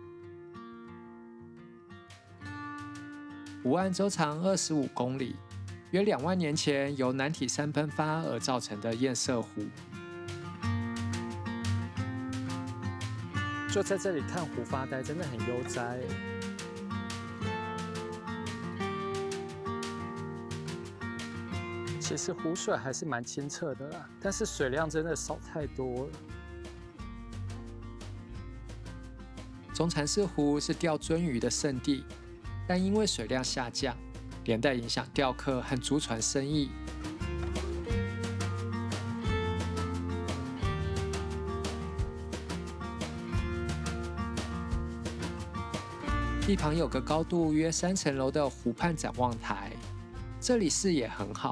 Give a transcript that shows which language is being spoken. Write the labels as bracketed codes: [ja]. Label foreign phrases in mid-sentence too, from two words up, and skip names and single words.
[zh] 湖岸周長25公里，約2萬年前由男體山噴發而造成的堰塞湖。就在這裡看湖發呆，真的很悠哉。其實湖水還是蠻清澈的啦，但是水量真的少太多了。中禪寺湖是釣鱒魚的聖地，但因為水量下降，連帶影響釣客和租船生意。一旁有個高度約3層樓的湖畔展望台，這裡視野很好。